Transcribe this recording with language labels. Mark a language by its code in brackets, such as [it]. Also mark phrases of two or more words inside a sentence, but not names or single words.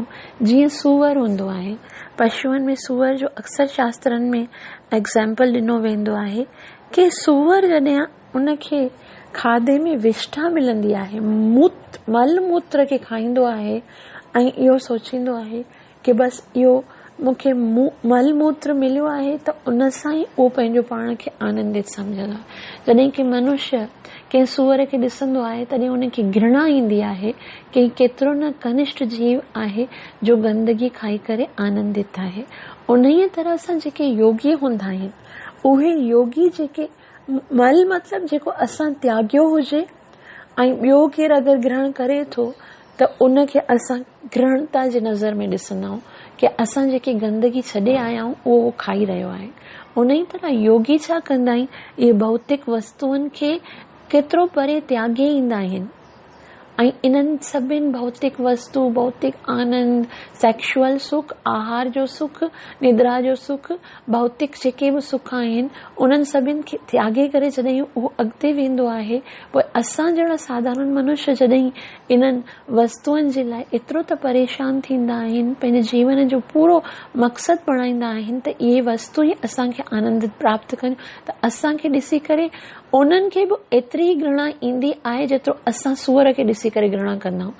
[sd] जीअं सूअर हूंदो आहे, पशुअनि में सूअर जो अक्सर शास्त्रनि में एग्ज़ाम्पल ॾिनो वेंदो आहे कि सूअर जॾहिं उनखे खाधे में विष्ठा मिलंदी आहे, मल मूत्र खे खाईंदो आहे ऐं इहो सोचींदो आहे कि बसि इहो मूंखे मल मूत्र मिलियो आहे त उन सां ई उहो पंहिंजो पाण खे आनंदित सम्झंदो आहे। जॾहिं कि मनुष्य कंहिं सूअर खे ॾिसंदो आहे तॾहिं उनखे घृणा ईंदी आहे कि केतिरो न कनिष्ठ जीव आहे जो गंदगी खाई करे आनंदित आहे। उन ई तरह सां जेके योगी हूंदा आहिनि, उहे योगी जेके मल मतिलबु जेको असां त्यागियो हुजे ऐं ॿियो केरु अगरि ग्रहण करे थो त उनखे असां घृणता जे नज़र में ॾिसंदा आहियूं कि असां जेकी गंदगी छॾे आया आहियूं उहो खाई रहियो आहे। उन ई तरह योगी छा कंदा आहिनि, इहे भौतिक वस्तुअनि खे केतिरो परे त्यागे ईंदा आहिनि ऐं इन्हनि सभिनि भौतिक वस्तु, भौतिक आनंद, सेक्शुअल सुख, आहार जो सुख, निद्रा जो सुख, भौतिक जेके बि सुख आहिनि उन्हनि सभिनि खे त्यागे करे जॾहिं उहो अॻिते वेंदो आहे, पोइ असां जहिड़ा साधारण मनुष्य जॾहिं इन्हनि वस्तुअनि जे लाइ एतिरो त परेशान थींदा आहिनि, पंहिंजे जीवन जो पूरो मक़सदु बणाईंदा आहिनि त इहे वस्तु ई असांखे आनंदित प्राप्त कनि, त असांखे ॾिसी करे उन्हनि खे बि एतिरी ई घृणा ईंदी आहे जेतिरो असां सूअर खे ॾिसी करे घृणा कंदा आहियूं।